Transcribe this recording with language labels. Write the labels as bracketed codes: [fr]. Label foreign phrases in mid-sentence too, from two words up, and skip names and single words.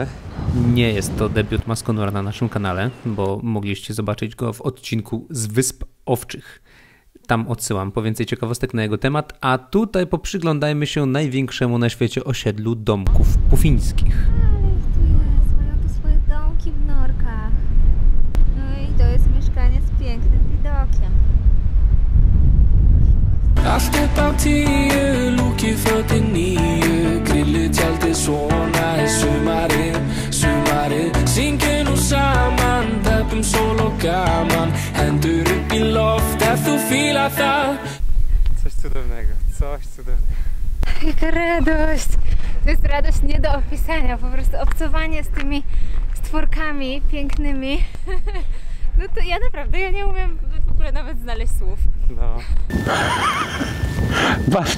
[pl] Nie jest to debiut maskonura na naszym kanale, bo mogliście zobaczyć go w odcinku z Wysp Owczych. Tam odsyłam po więcej ciekawostek na jego temat, a tutaj poprzyglądajmy się największemu na świecie osiedlu domków pufińskich. Ale ich tu jest, mają tu swoje domki w norkach. No i to jest mieszkanie z pięknym widokiem. [is] Allt upp á 10, lúkið fötin 9, grillið tjaldið svona sumarið Syngið nú saman, teppum sól og gaman, hendur upp í loft ef þú fílar það. [pl] Coś cudownego, coś cudownego. Jaka radość! To jest radość nie do opisania, po prostu obcowanie z tymi stworkami pięknymi. No to ja naprawdę, ja nie umiem w ogóle nawet znaleźć słów. No. Patrzcie.